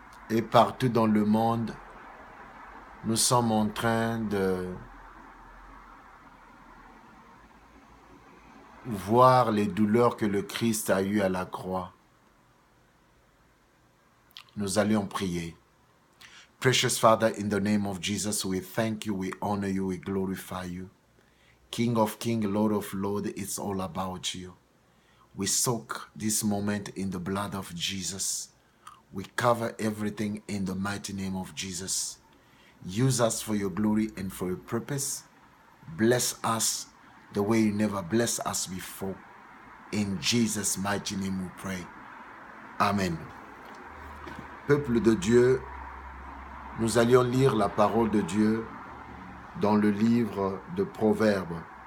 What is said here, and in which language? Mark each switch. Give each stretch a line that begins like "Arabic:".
French: Et partout dans le monde, nous sommes en train de voir les douleurs que le Christ a eues à la croix. Nous allions prier.
English: Precious Father, in the name of Jesus, we thank you, we honor you, we glorify you. King of Kings, Lord of Lords, it's all about you. We soak this moment in the blood of Jesus. We cover everything in the mighty name of Jesus. Use us for your glory and for your purpose. Bless us the way you never blessed us before. In Jesus' mighty name we pray. Amen.
French: Peuple de Dieu, nous allions lire la parole de Dieu dans le livre de Proverbes.